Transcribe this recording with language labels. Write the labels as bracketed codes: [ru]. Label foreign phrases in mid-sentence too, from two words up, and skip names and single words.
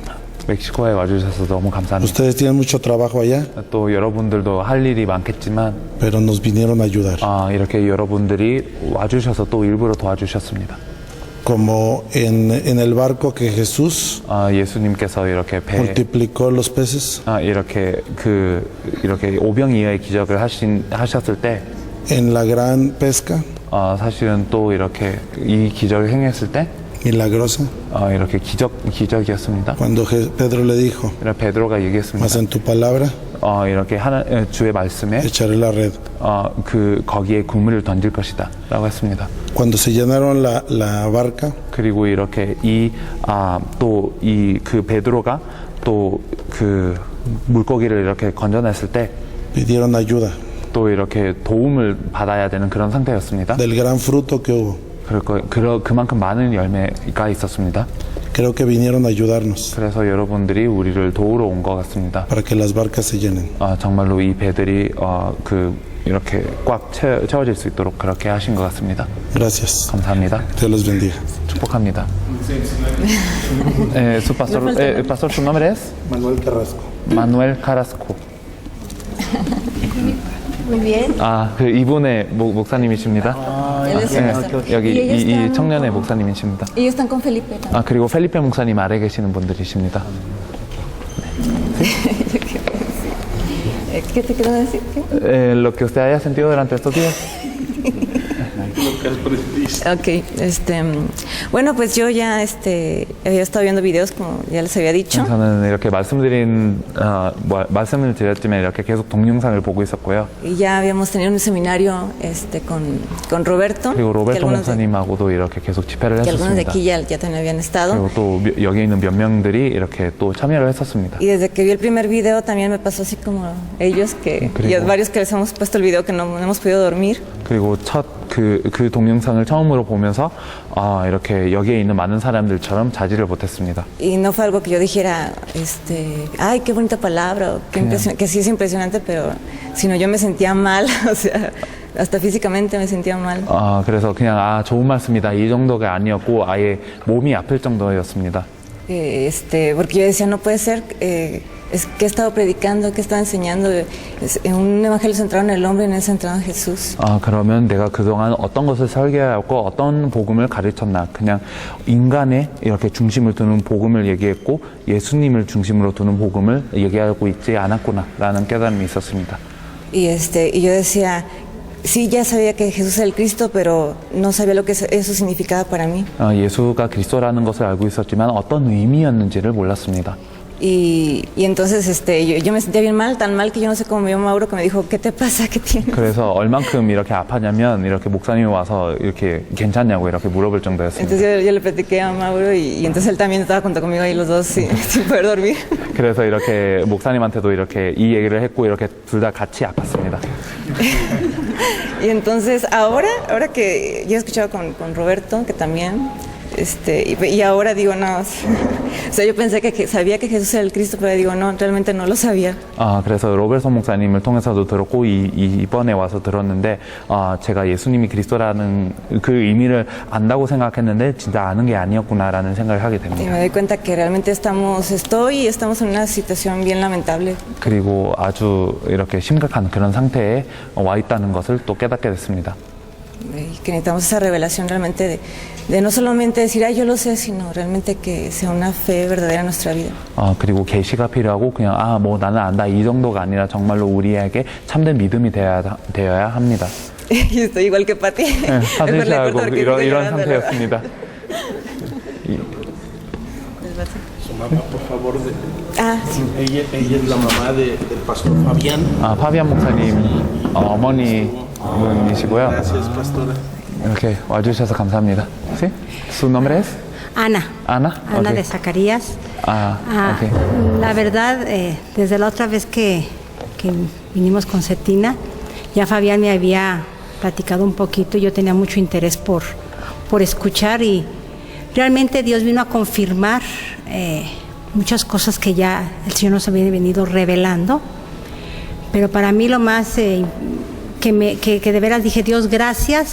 [ko] 멕시코에 와주셔서 너무 감사합니다. [es] Ustedes tienen mucho trabajo allá, [ko] 또 여러분들도 할 일이 많겠지만 [es] pero nos vinieron a ayudar. [ko] 이렇게 여러분들이 와주셔서 또 일부러 도와주셨습니다. [es] Como en el barco que Jesús [ko] 예수님께서 이렇게 배 [es] multiplicó los peces, [ko] 이렇게 오병이어의 기적을 하셨을 때 [es] en la gran pesca [ko] 사실은 또 이렇게 이 기적을 행했을 때 [es] milagrosa [ko] 이렇게 기적이었습니다. [es] cuando Pedro le dijo, [ko] 이렇게 베드로가 [es] mas [ko] 얘기했습니다. [es] en tu palabra [ko] 이렇게 주의 말씀에 [es] echaré la red. [ko] 거기에 그물을 던질 것이다 라고 했습니다. [es] Cuando se llenaron la barca, [ko] 그리고 이렇게 그 베드로가 또 그 물고기를 이렇게 건져냈을 때 [es] pidieron ayuda [ko] 또 이렇게 도움을 받아야 되는 그런 상태였습니다. [es] del gran fruto que hubo. [ko] 그만큼 많은 열매가 있었습니다. [es] Creo que vinieron a ayudarnos [ko] 그래서 여러분들이 우리를 도우러 온 것 같습니다. [es] para que las barcas se llenen. [ko] 정말로 이 배들이 이렇게 꽉 채워질 수 있도록 그렇게 하신 것 같습니다. [es] Gracias. [ko] 감사합니다. [es] Dios los bendiga. 축복합니다. pastor, su nombre es? Manuel Carrasco. Manuel Carrasco. Muy bien. [ko] 이분의 목사님이십니다. 여기 이 청년의 목사님이십니다. [es] Ellos están con Felipe. [ko] 그리고 펠리페 목사님 아래 계시는 분들이십니다. [es] ¿Qué te quiero decir? Lo que usted haya sentido durante estos días. Ok, bueno, pues yo ya había estado viendo videos, como ya les había dicho. [ko] 저는 이렇게 말씀을 드렸지만 이렇게 계속 동영상을 보고 있었고요. [es] Y ya habíamos tenido un seminario con Roberto. [ko] 그리고 로베르토 목사님하고도 이렇게 계속 집회를 [es] que algunos de [ko] 했었습니다. [es] aquí ya también habían estado. [ko] 그리고 또 여기 있는 몇 명들이 이렇게 또 참여를 했었습니다. [es] Y desde que vi el primer video también me pasó así como ellos, y a varios que les hemos puesto el video que no hemos podido dormir. [ko] 그리고 그 동영상을 처음으로 보면서 이렇게 여기에 있는 많은 사람들처럼 자지를 못했습니다. [es] Y no fue algo que yo dijera, ay, qué bonita palabra, o que sí es impresionante, pero sino yo me sentía mal, o sea, hasta físicamente me sentía mal. [ko] 그래서 그냥 좋은 말씀이다 이 정도가 아니었고 아예 몸이 아플 정도였습니다. [es] Porque yo decía, no puede ser. Es que he estado predicando, que he estado enseñando, en un evangelio centrado en el hombre y no centrado en Jesús. [ko] 그러면 내가 그동안 어떤 것을 설계하고 어떤 복음을 가르쳤나, 그냥 인간의 이렇게 중심을 두는 복음을 얘기했고 예수님을 중심으로 두는 복음을 얘기하고 있지 않았구나라는 깨달음이 있었습니다. [es] Y yo decía, sí, ya sabía que Jesús era el Cristo, pero no sabía lo que eso significaba para mí. [ko] 예수가 그리스도라는 것을 알고 있었지만 어떤 의미였는지를 몰랐습니다. [es] Y entonces yo me sentía bien mal, tan mal que yo no sé cómo me llamó Mauro, que me dijo, ¿qué te pasa? ¿Qué tienes? [ko] 그래서 얼만큼 이렇게 아파냐면 이렇게 목사님이 와서 이렇게 괜찮냐고 이렇게 물어볼 정도였습니다. [es] Entonces yo le platiqué a Mauro y entonces él también estaba junto conmigo ahí los dos sin poder dormir. [ko] 그래서 이렇게 목사님한테도 이렇게 이 얘기를 했고 이렇게 둘 다 같이 아팠습니다. [es] Y entonces ahora que yo he escuchado con Roberto, que también, y ahora digo, no, o sea, yo pensé que sabía que Jesús era el Cristo, pero digo, no, realmente no lo sabía. [ko] 그래서 로베르토 목사님을 통해서도 들었고 이번에 와서 들었는데 제가 예수님이 그리스도라는 그 의미를 안다고 생각했는데 진짜 아는 게 아니었구나라는 생각을 하게 [es] Y [ko] 됩니다. [es] me doy cuenta que realmente estamos en una situación bien lamentable. [ko] 그리고 아주 이렇게 심각한 그런 상태에 와 있다는 것을 또 깨닫게 됐습니다. [es] Y que necesitamos esa revelación realmente de no solamente decir, yo lo sé, sino realmente que sea una fe verdadera en nuestra vida. [ko] 그리고 계시가 필요하고 그냥 나는 안다 이 정도가 아니라 정말로 우리에게 참된 믿음이 되어야 합니다. [es] Y estoy igual que Pati. [ko] 사실하고 이런 상태였습니다. [es] Su mamá, por favor. Sí. Ella es la mamá del pastor Fabián. [ko] 파비안 목사님 어머니분이시고요. [es] Gracias, pastora. [ko] 이렇게 와주셔서 감사합니다. [es] ¿Sí? ¿Su nombre es? Ana. Ana. Ana Okay. de Zacarías. Okay. La verdad, desde la otra vez que vinimos con Cetina, ya Fabián me había platicado un poquito y yo tenía mucho interés por escuchar y realmente Dios vino a confirmar muchas cosas que ya el Señor nos había venido revelando, pero para mí lo más que de veras dije, Dios, gracias.